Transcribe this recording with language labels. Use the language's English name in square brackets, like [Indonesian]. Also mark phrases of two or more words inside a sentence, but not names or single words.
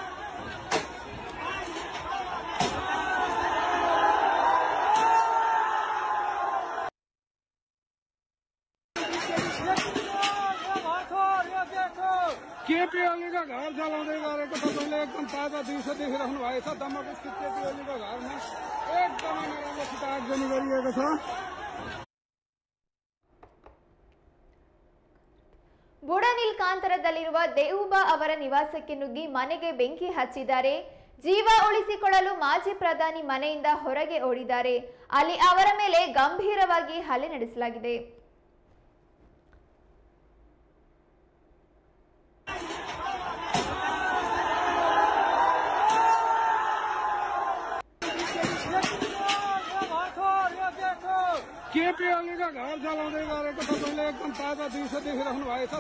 [Nepali] केपी ओली का घर जलाउने गरेको तपाईँले एकदम ताजा दृश्य देखिरहनु भएको छ। दमकु स्थित केपी ओलीको घरमा एकदमै नराम्रोसित आगजनी गरिएको छ। [Kannada] ಬುಡನಿಲ್ಕಾಂತರದಲ್ಲಿರುವ ದೇವೂಬಾ ಅವರ ನಿವಾಸಕ್ಕೆ ನುಗ್ಗಿ ಮನೆಗೆ ಬೆಂಕಿ ಹಚ್ಚಿದ್ದಾರೆ. ಜೀವ ಉಳಿಸಿಕೊಳ್ಳಲು ಮಾಜಿ ಪ್ರಧಾನಿ ಮನೆಯಿಂದ ಹೊರಗೆ ಓಡಿದ್ದಾರೆ. ಅಲ್ಲಿ ಅವರ ಮೇಲೆ ಗಂಭೀರವಾಗಿ ಹಲ್ಲೆ ನಡೆಸಲಾಗಿದೆ. [Nepali] केपी ओली का घर जलाउने गरेको तपाईँले एकदम ताजा दृश्य देखिरहनु भएको छ।